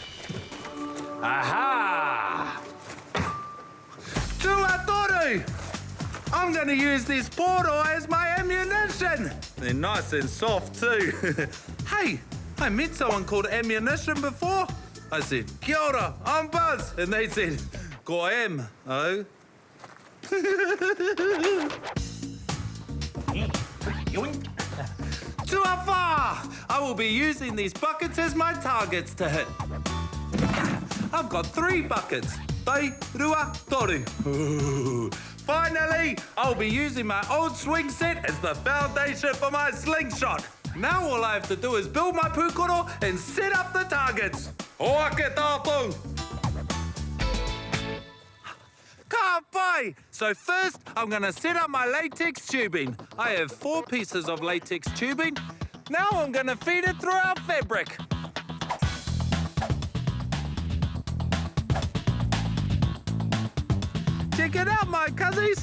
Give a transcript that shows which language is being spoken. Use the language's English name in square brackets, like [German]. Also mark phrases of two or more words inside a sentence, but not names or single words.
[Māori] Aha! Tuatoru! [English] I'm gonna use this poro as my ammunition. They're nice and soft too. Hey, I met someone called Ammunition before. I said, [Māori] kia ora, [English] I'm Buzz. And they said, ko am, oh. [Māori] Tuafa! [English] I will be using these buckets as my targets to hit. I've got 3 buckets. [Māori] Tai, rua, toru. Ooh. [English] Finally, I'll be using my old swing set as the foundation for my slingshot. Now all I have to do is build my pukoro and set up the targets. [Māori] Hoake tātou. Ka pai! [English] So first, I'm going to set up my latex tubing. I have 4 pieces of latex tubing. Now I'm going to feed it through our fabric. Check it out, my cuzzies.